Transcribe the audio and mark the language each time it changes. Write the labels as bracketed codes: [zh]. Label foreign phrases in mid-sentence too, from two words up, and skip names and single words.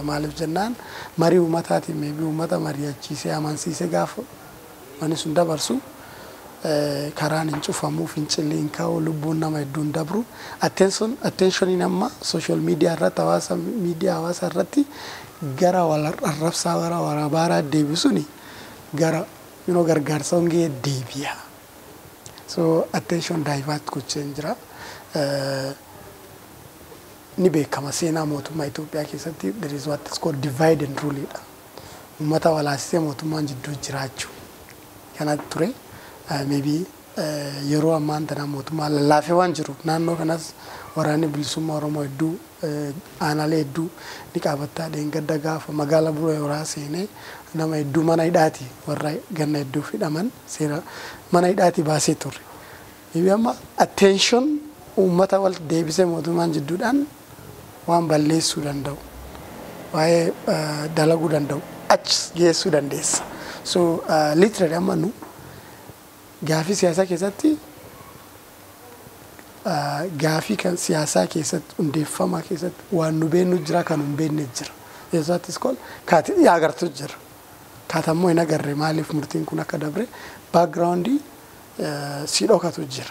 [om] Maaliif jennaan marii uummataatiin meebii uummata mari'achiisee amansiisee gaafa mani sun dabarsu karaan hin cufamu fincilli hin ka'u lubbuun nama hedduun dabru attention amma [en] social media [om] irratti hawaasa irratti gara wal arrabsaa gara warabaaraa deebisuuni gara gargaarsa hongee deebi'a. So [en] attention divert [om] gochee jira. Ni beekama seenaa mootummaa Itoophiyaa keessatti [en] there is what is called divide and rule [om] dha. Uummata walaasisee mootummaan jidduu jiraachuu kanatti ture. Maybe yeroo ammaan tana mootummaa lallaafee waan jiru naannoo kanas waraanni bilisummaa Oromoo hedduu aanaalee hedduu ni qabataa dheengadda gaafa magaalaa Buroo Yoraa seenee nama hedduu mana hidhaati warra ganna hedduu fidhaman seera mana hidhaati baasee ture. Maybe amma attention uummata wal deebisee mootummaan jidduudhaan waan balleessuu danda'u waa'ee dalaguu danda'u achi geessuu dandeessa. [en] So literally [om] amma nu gaafii siyaasaa keessatti gaafii kan siyaasaa keessatti hundeeffamaa keessatti waan nu beeknu jira kan hin beekne jira. Yesuutis kol kaati agartu jira. Kaatammoo hin agarre maaliif murtiin kun akka dabre backgroundii si dhokatu jira.